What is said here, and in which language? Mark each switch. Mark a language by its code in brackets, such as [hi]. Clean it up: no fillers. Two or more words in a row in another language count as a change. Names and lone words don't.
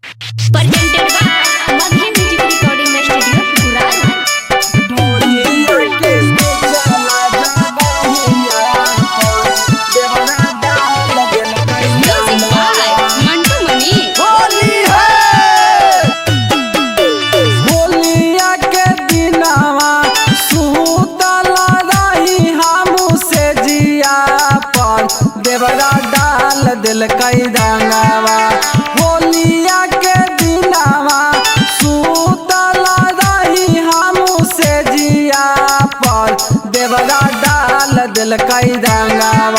[en] presented by Madhya Music Recording Studio, Gujarat. Music by Mantu Mani. [bho] होलिया के दिनवा सुतल रही हमू से जिया पर देवरा डाल दिल कई रंगवा। होलिया के दिनवा सुतल रही हमू से जिया पर देवरा डाल दिल कई रंगवा।